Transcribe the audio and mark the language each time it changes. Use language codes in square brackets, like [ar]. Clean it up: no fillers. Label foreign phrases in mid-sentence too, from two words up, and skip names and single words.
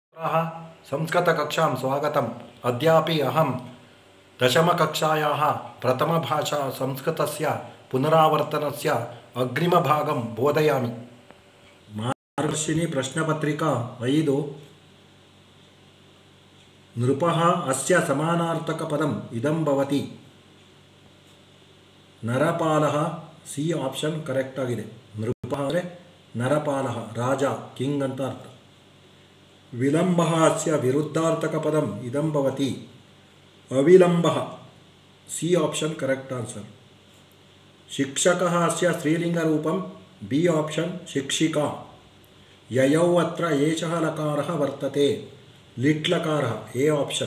[sa] संस्कृतकक्षां स्वागतम्। अद्यापि अहं दशमकक्षायाः प्रथमभाषा संस्कृतस्य पुनरावर्तनस्य अग्रिमभागं बोधयामि। मार्गदर्शिनी प्रश्नपत्रिका 5 नृपः अस्य समानार्थकपदम् इदं भवति। [en] नरपालः C option correct ಆಗಿದೆ। [kn] ನೃಪಃ ಅಂದರೆ ನರಪಾಲः ರಾಜ ಕಿಂಗ್ ಅಂತ ಅರ್ಥ। [sa] विलम्बः अस्य विरुद्धार्थकपदम् इदं भवति। [en] अविलम्बः C option correct answer. [sa] शिक्षकः अस्य स्त्रीलिङ्गरूपं [en] B option [sa] शिक्षिका। ययौ अत्र एषः लकारः वर्तते लिट् लकारः [en] A option.